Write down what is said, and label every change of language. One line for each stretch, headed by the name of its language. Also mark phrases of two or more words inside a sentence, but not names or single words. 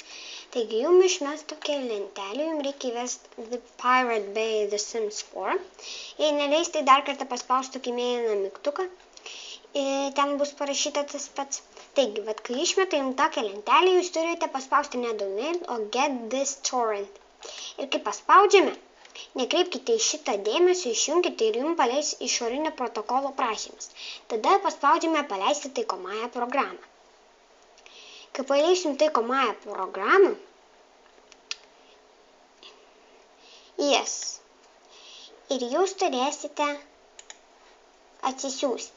Lithuanian: Taigi jums išmes tokia lentelė, jums reikia įvesti The Pirate Bay The Sims 4. Jei neleis, tai dar kartą paspaustų mėlyną mygtuką. Ten bus parašyta tas pats. Taigi, kai išmeta jums tokią lentelę, jūs turite paspausti ne download, o
English: get this torrent.
Lithuanian: Ir kai paspaudžiame, nekreipkite į šitą dėmesį, išjunkite ir jums paleis išorinio protokolo prašymas. Tada paspaudžiame paleisti taikomąją programą. Kai paleisim taikomąją programą, ir jūs turėsite atsisiųsti.